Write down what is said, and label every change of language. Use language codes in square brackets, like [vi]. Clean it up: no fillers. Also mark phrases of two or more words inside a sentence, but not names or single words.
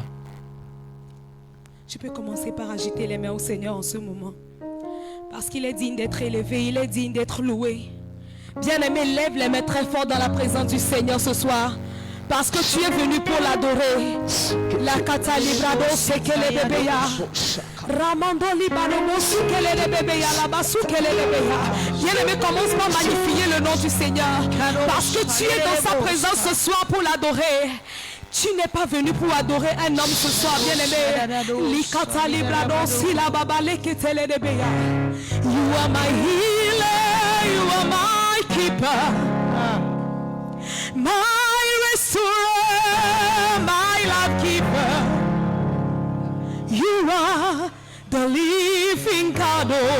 [fr] Je peux commencer par agiter les mains au Seigneur en ce moment. Parce qu'il est digne d'être élevé, il est digne d'être loué. Bien-aimé, lève les mains très fort dans la présence du Seigneur ce soir. Parce que tu es venu pour l'adorer. La kata librado sekele bebeya. Ramando libaromo sukele bebeya. La basukele bebeya. Bien-aimé, commence par magnifier le nom du Seigneur. Parce que tu es dans sa présence ce soir pour l'adorer. Tu n'es pas venu pour adorer un homme ce soir, bien-aimé. Likata librado sila babale ketele bebeya. [en] You are my healer, you are my keeper, my restorer, my life keeper. You are the living God.